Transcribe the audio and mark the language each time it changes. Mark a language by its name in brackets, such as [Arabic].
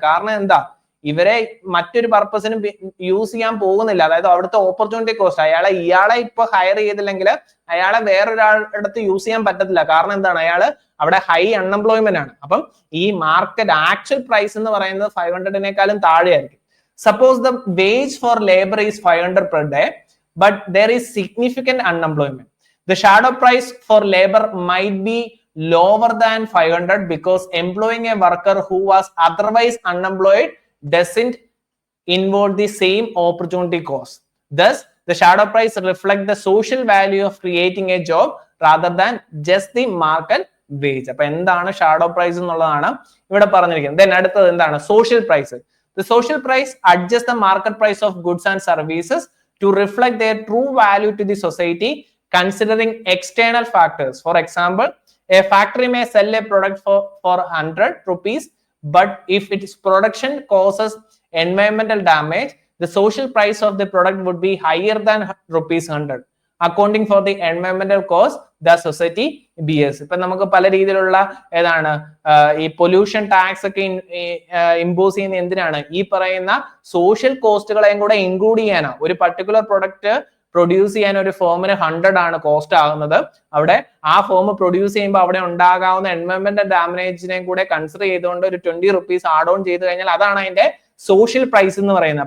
[Malayalam] കാരണം എന്താ, ഇവരെ മറ്റൊരു പർപ്പസിനും യൂസ് ചെയ്യാൻ പോകുന്നില്ല. അതായത് അവിടുത്തെ ഓപ്പർച്യൂണിറ്റി കോസ്റ്റ്, ഇയാളെ ഇപ്പൊ ഹയർ ചെയ്തില്ലെങ്കിൽ അയാളെ വേറൊരാളുടെ യൂസ് ചെയ്യാൻ പറ്റത്തില്ല. കാരണം എന്താണ്, അയാള് അവിടെ ഹൈ അൺഎംപ്ലോയ്മെന്റ് ആണ്. അപ്പം ഈ മാർക്കറ്റ് ആക്ച്വൽ പ്രൈസ് എന്ന് പറയുന്നത് 500-നേക്കാളും താഴെയായിരിക്കും. [English] Suppose the wage for labor is 500 per day, but there is significant unemployment. The shadow price for labor might be lower than 500 because employing a worker who was otherwise unemployed doesn't involve the same opportunity cost. Thus, the shadow price reflects the social value of creating a job rather than just the market wage. [Malayalam] അപ്പൊ എന്താണ് shadow price എന്നുള്ളതാണ് ഇവിടെ പറഞ്ഞിരിക്കുന്നത്. Then അടുത്തത് എന്താണ്, social price. [English] The social price adjusts the market price of goods and services to reflect their true value to the society, considering external factors. For example, a factory may sell a product for 100 rupees, but if its production causes environmental damage, the social price of the product would be higher than rupees 100. Accounting for the environmental cost the society bears. [Malayalam] ഇപ്പൊ നമുക്ക് പല രീതിയിലുള്ള ഏതാണ് ഈ pollution tax ഒക്കെ impose ചെയ്യുന്ന എന്തിനാണ്, ഈ പറയുന്ന സോഷ്യൽ കോസ്റ്റുകളെയും കൂടെ ഇൻക്ലൂഡ് ചെയ്യാനാണ്. ഒരു പർട്ടിക്കുലർ പ്രൊഡക്റ്റ് പ്രൊഡ്യൂസ് ചെയ്യാൻ ഒരു ഫേമിന് 100 ആണ് കോസ്റ്റ് ആകുന്നത്. അവിടെ ആ ഫേം പ്രൊഡ്യൂസ് ചെയ്യുമ്പോൾ അവിടെ ഉണ്ടാകാവുന്ന എൻവയോൺമെന്റൽ ഡാമേജിനെയും കൂടെ കൺസിഡർ ചെയ്തുകൊണ്ട് ഒരു 20 rupees ആഡ് ഓൺ ചെയ്ത് കഴിഞ്ഞാൽ അതാണ് അതിന്റെ സോഷ്യൽ പ്രൈസ് എന്ന് പറയുന്നത്.